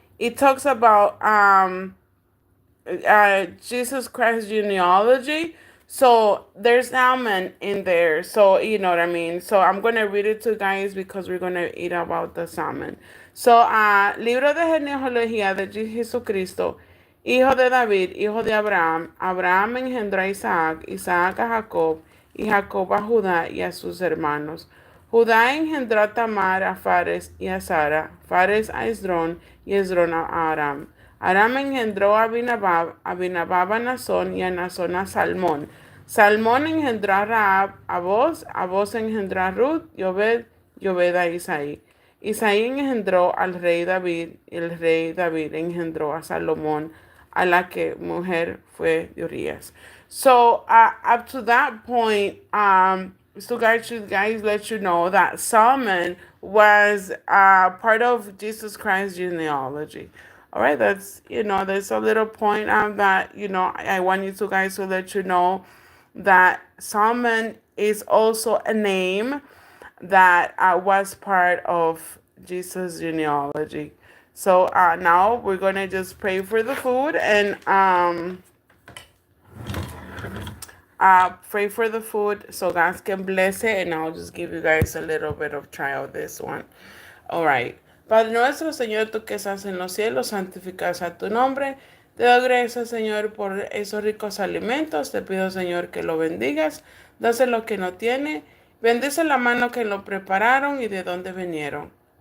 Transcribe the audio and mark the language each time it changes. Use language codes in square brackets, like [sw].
[en] It talks about Jesus Christ genealogy. So there's salmon in there. So you know what I mean. So I'm gonna read it to you guys because we're gonna eat about the salmon. [es] So libro de genealogía de Jesucristo, hijo de David, hijo de Abraham. Abraham engendró a Isaac, Isaac a Jacob, y Jacob a Judá y a sus hermanos. Judá engendró a Tamar, a Fares y a Sara, Fares a Esdrón y Esdrón a Aram. Aram engendró a Abinadab, Abinadab a Nazón y a Nazón a Salmón. Salmón engendró a Rahab, a Boz engendró a Ruth y Obed a Isaí. Isaí engendró al rey David y el rey David engendró a Salomón, a la que mujer fue de Urias. [en] So up to that point, so guys let you know that Salmon was part of Jesus Christ's genealogy. All right, that's there's a little point that I want you to guys to let you know that Salmon is also a name that was part of Jesus' genealogy. So now we're gonna just pray for the food and pray for the food so God can bless it, and I'll just give you guys a little bit of try of this one. All right. [es] Padre nuestro, Señor, tú que estás en los cielos, santificado sea tu nombre. Te doy gracias, Señor, por esos ricos alimentos. Te pido, Señor, que lo bendigas. Dase lo que no tiene. Bendice la mano que lo prepararon y de dónde vinieron.